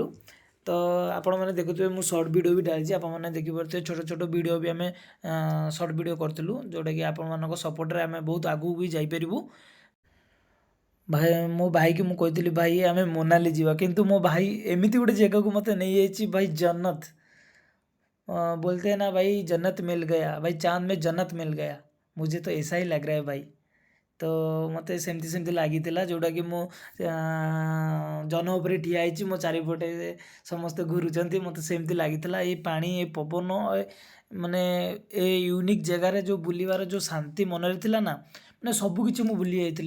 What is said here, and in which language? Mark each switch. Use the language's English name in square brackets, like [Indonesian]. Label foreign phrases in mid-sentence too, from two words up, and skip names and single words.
[Odia] ତ ଆପଣମାନେ ଦେଖୁଥିବେ ମୁଁ [English] short video [Odia] ବି ଢାଳିଛି, ଆପଣମାନେ ଦେଖିପାରୁଥିବେ ଛୋଟ ଛୋଟ ଭିଡ଼ିଓ ବି ଆମେ [English] short video [Odia] କରିଥିଲୁ, ଯେଉଁଟାକି ଆପଣମାନଙ୍କ ସପୋର୍ଟରେ ଆମେ ବହୁତ ଆଗକୁ ବି ଯାଇପାରିବୁ। ଭାଇ, ମୋ ଭାଇକି ମୁଁ କହିଥିଲି ଭାଇ ଆମେ ମୋନାଲି ଯିବା, କିନ୍ତୁ ମୋ ଭାଇ ଏମିତି ଗୋଟେ ଜାଗାକୁ ମୋତେ ନେଇଯାଇଛି ଭାଇ, ଜନ୍ନତ। [Hindi] बोलते हैं ना भाई, जन्नत मिल गया भाई, चाँद में जन्नत मिल गया। मुझे तो ऐसा ही लग रहा है भाई। [Odia] ତ ମୋତେ ସେମିତି ସେମିତି ଲାଗିଥିଲା, ଯେଉଁଟାକି ମୁଁ ଜହ୍ନ ଉପରେ ଠିଆ ହେଇଛି, ମୋ ଚାରିପଟେ ସମସ୍ତେ ଘୁରୁଛନ୍ତି, ମୋତେ ସେମିତି ଲାଗିଥିଲା। ଏଇ ପାଣି, ଏ ପବନ, ମାନେ ଏ ୟୁନିକ୍ ଜାଗାରେ ଯେଉଁ ବୁଲିବାର ଯେଉଁ ଶାନ୍ତି ମନରେ ଥିଲା ନା, ମାନେ ସବୁକିଛି ମୁଁ ଭୁଲି ଯାଇଥିଲି।